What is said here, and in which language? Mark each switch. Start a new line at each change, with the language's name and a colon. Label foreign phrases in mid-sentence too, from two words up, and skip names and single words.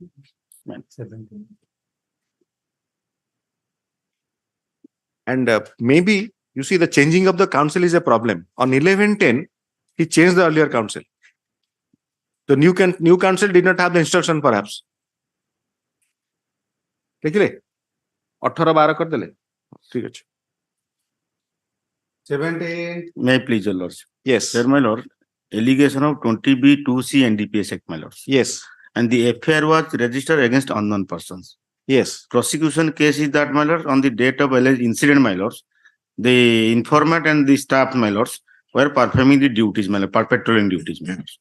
English: Man. And maybe, you see, the changing of the counsel is a problem. On 11/10, he changed the earlier counsel. The new counsel did not have the instruction, perhaps.
Bangla: দেখলে? 18/12 কর দিলে. ঠিক আছে.
English: 17. May I please, your lordship? Yes. Sir, my lord, allegation of 20B 2C NDPS Act, my lord. Yes. And the FIR was registered against unknown persons. Yes. Prosecution case is that, my lord, on the date of alleged incident, my lords, the informant and the staff, my lords, were performing the duties, my lord, perpetrating duties, my lords.